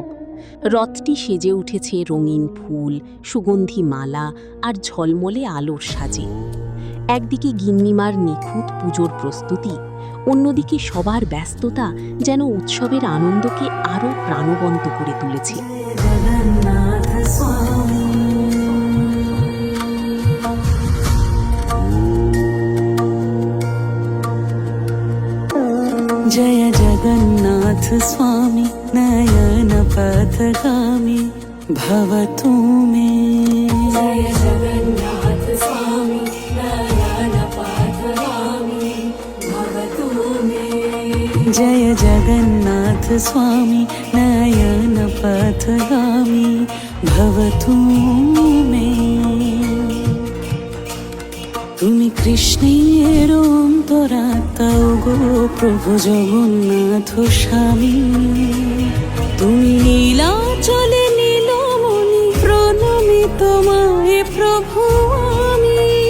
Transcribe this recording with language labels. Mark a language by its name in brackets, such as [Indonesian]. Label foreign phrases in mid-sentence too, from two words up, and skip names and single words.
[Bangla] রথটি সেজে উঠেছে রঙিন ফুল, সুগন্ধি মালা আর ঝলমলে আলোর সাজে। একদিকে গিন্নিমার নিখুঁত পুজোর প্রস্তুতি, অন্যদিকে সবার ব্যস্ততা যেন উৎসবের আনন্দকে আরও প্রাণবন্ত করে তুলেছে। [Sanskrit] जय जगन्नाथ स्वामी नयन पथगामी भवतु मे। जय जगन्नाथ स्वामी नयन पथगामी भवतु मे। जय जगन्नाथ स्वामी नयन पथगामी भवतु मे। [Bangla] তুমি কৃষ্ণের অন্তরাত্মা গো প্রভু জগন্নাথ স্বামী। তুমি নীলাচলে নীলমণি, প্রণমি তোমায় প্রভু আমি।